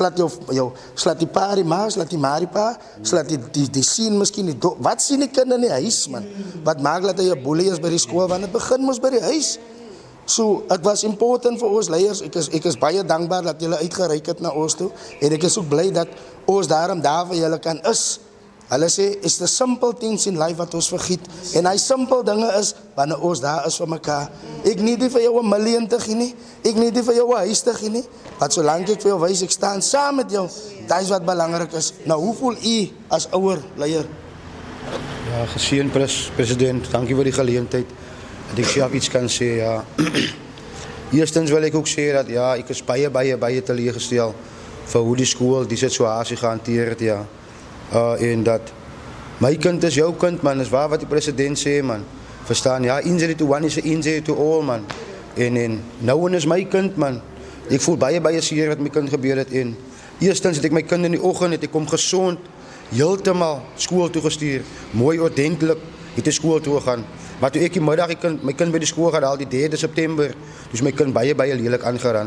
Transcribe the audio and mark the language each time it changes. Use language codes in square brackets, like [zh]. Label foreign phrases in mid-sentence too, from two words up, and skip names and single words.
[af] Slaat die pa die ma, slaat die ma die pa, slaat die sien miskien die wat sien die kind in die huis, man? Wat maak dat hy 'n boelie is by die skool, want het begin mos by die huis. So, het was important vir ons leiers, ek is baie dankbaar dat julle uitgereik het na ons toe, en ek is ook bly dat ons daarom daar vir julle kan is. Hulle sê, [en] it's the simple things in life [af] wat ons vergiet, en hy simpel dinge is, wanneer ons daar is vir mekaar. Ek nie die vir jou 1 miljoen te gee nie, ek nie die vir jou 'n huis te gee nie, wat solank ek vir jou wys, ek staan saam met jou, dat is wat belangrik is. Nou, hoe voel u as ouer leier? Ja, geseën president, dankie vir die geleentheid dat ek self iets kan sê. Ja. Eerstens wil ek ook sê dat ja, ek is baie teleurgestel vir hoe die skool die situasie gehanteer het, ja. En dat my kind is jou kind, man, is waar wat die president sê, man. Verstaan, ja, [en] injury to one is an injury to all, [af] man. En nou one is my kind, man. Ek voel baie seer wat my kind gebeur het, en eerstens het ek my kind in die oggend, het ek hom gesond, heeltemal skool toe gestuur, mooi ordentlik, het hy skool toe gegaan. Maar toe ek die middag my kind by die skool gehad, al die 3 September, toe is my kind baie lelik aangerand.